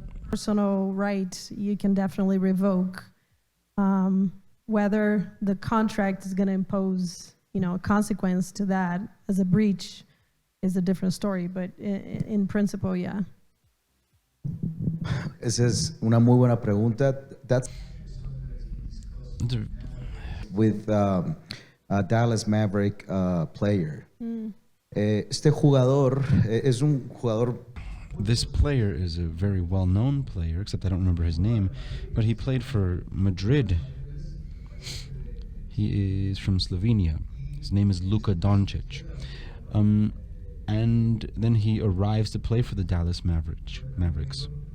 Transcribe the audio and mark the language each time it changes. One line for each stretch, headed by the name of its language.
English: Personal right, you can definitely revoke. Whether the contract is going to impose, a consequence to that as a breach is a different story, but in principle, yeah.
Spanish: Esa es una muy buena pregunta.
English: That's with a Dallas Maverick player.
Spanish: Este jugador es un jugador.
English: This player is a very well-known player, except I don't remember his name, but he played for Madrid. He is from Slovenia. His name is Luka Doncic. And then he arrives to play for the Dallas Mavericks.